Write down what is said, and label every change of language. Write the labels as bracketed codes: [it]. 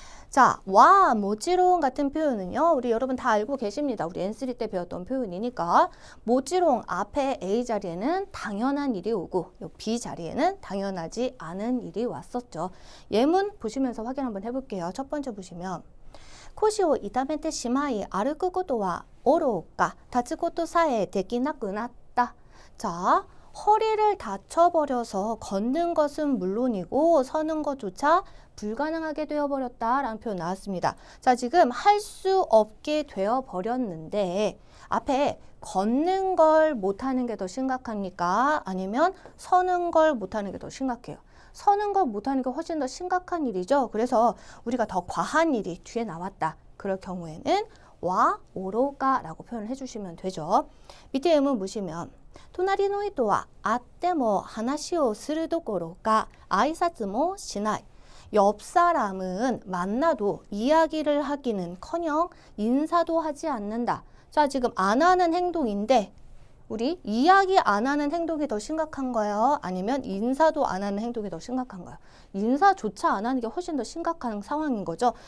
[ko] 자, 와 모찌롱 같은 표현은요. 우리 여러분 다 알고 계십니다. 우리 N3 때 배웠던 표현이니까 모찌롱 앞에 A 자리에는 당연한 일이 오고 B 자리에는 당연하지 않은 일이 왔었죠. 예문 보시면서 확인 한번 해볼게요. 첫 번째 보시면 [ja] 腰を痛めてしまい歩くことはおろか立つことさえできなくなった. [ko] 자, 허리를 다쳐버려서 걷는 것은 물론이고 서는 것조차 불가능하게 되어버렸다라는 표현 나왔습니다. 자, 지금 할 수 없게 되어버렸는데 앞에 걷는 걸 못하는 게 더 심각합니까? 아니면 서는 걸 못하는 게 더 심각해요? 서는 걸 못하는 게 훨씬 더 심각한 일이죠. 그래서 우리가 더 과한 일이 뒤에 나왔다. 그럴 경우에는 와 오로가라고 표현을 해주시면 되죠. 밑에 예문 보시면 [ja] 隣の人は会っても話をするどころか挨拶もしない. [ko] 옆 사람은 만나도 이야기를 하기는커녕 인사도 하지 않는다. 자, 지금 안 하는 행동인데 우리 이야기 안 하는 행동이 더 심각한 거예요? 아니면 인사도 안 하는 행동이 더 심각한 거예요? 인사조차 안 하는 게 훨씬 더 심각한 상황인 거죠.